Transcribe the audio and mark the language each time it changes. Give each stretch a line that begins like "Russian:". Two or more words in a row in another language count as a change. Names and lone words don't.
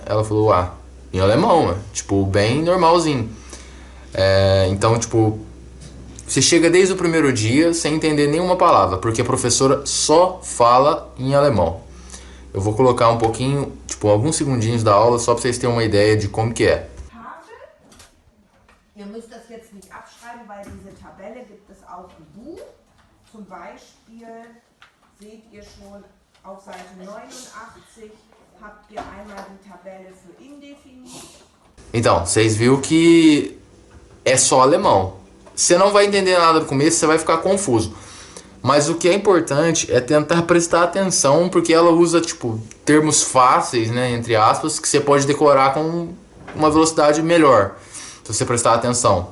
Portuguese: Ela falou, em alemão, né? Bem normalzinho. Então, você chega desde o primeiro dia sem entender nenhuma palavra, porque a professora só fala em alemão. Eu vou colocar um pouquinho, alguns segundinhos da aula, só para vocês terem uma ideia de como que é.
German: Ihr müsst das jetzt nicht abschreiben, weil diese Tabelle gibt es auch im Buch. Zum Beispiel seht ihr schon auf Seite 89 habt ihr einmal die Tabelle für indefiniert.
Portuguese: Então, vocês viram que é só alemão. Você não vai entender nada no começo, você vai ficar confuso. Mas o que é importante é tentar prestar atenção, porque ela usa, termos fáceis, né, entre aspas, que você pode decorar com uma velocidade melhor, se você prestar atenção.